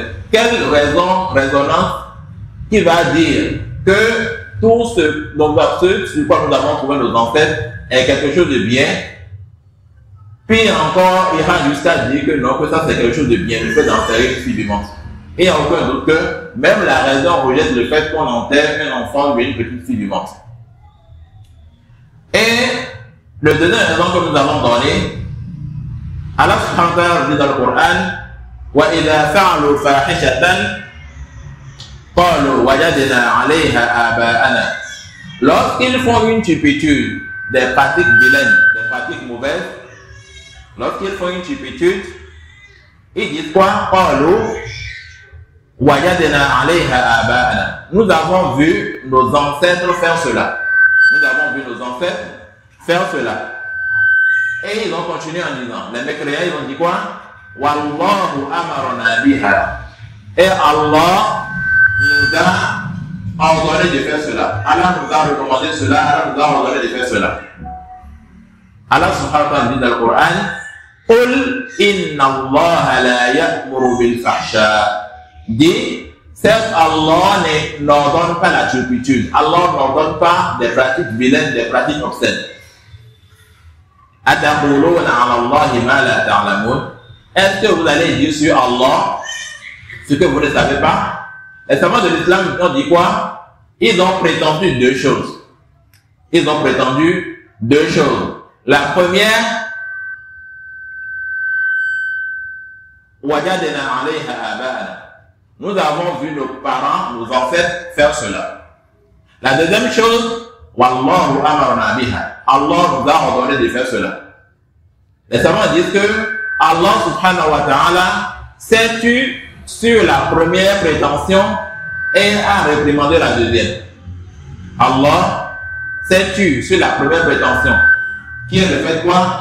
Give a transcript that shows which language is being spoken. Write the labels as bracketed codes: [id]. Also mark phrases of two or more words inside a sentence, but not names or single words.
[fr] Quelle résonance qui va dire que tout ce sur quoi nous avons trouvé nos ancêtres est quelque chose de bien, puis encore, il va jusqu'à dire que non, que ça c'est quelque chose de bien, le fait d'enterrer une fille vivante. Et il n'y a aucun doute que même la raison rejette le fait qu'on enterre un enfant ou une petite fille vivante. Et le deuxième raison que nous avons donné, [ar] الله سبحانه وتعالى [fr] dit dans le Coran, [ar] وَإِذَا فَعَلُوا فَاحِشَةً قَالُوا وَجَدْنَا عَلَيْهَا آبَاءَنَا. [fr] Lorsqu'ils font une turpitude, des pratiques vilaines, des pratiques mauvaises, lorsqu'ils font une turpitude, ils disent quoi? [ar] قَالُوا وَجَدْنَا عَلَيْهَا آبَاءَنَا. [fr] Nous avons vu nos ancêtres faire cela. Nous avons vu nos ancêtres faire cela. Et ils ont continué en disant, les mécréants, ils ont dit quoi? [ar] والله أمرنا بها. [fr] Et Allah nous a ordonné de faire cela. Allah nous a recommandé cela, Allah nous a ordonné de faire cela. [ar] الله سبحانه وتعالى [fr] dit dans le Coran, [ar] قل إن الله لا يأمر بالفحشاء. [fr] Dit, certes Allah n'ordonne pas la turpitude. Allah n'ordonne pas des pratiques vilaines, des pratiques obscènes. [ar] أتقولون على الله ما لا تعلمون. [fr] Est-ce que vous allez dire sur Allah ce que vous ne savez pas? Les savants de l'islam ont dit quoi? Ils ont prétendu deux choses. Ils ont prétendu deux choses. La première, [ar] وجدنا عليها آباءنا. [fr] Nous avons vu nos parents, nos ancêtres faire cela. La deuxième chose, [ar] والله أمرنا بها. [fr] Allah nous a ordonné de faire cela. Les savants disent que [ar] الله سبحانه وتعالى [fr] s'est tu sur la première prétention et a réprimandé la deuxième. Allah s'est tu sur la première prétention, qui est le fait quoi?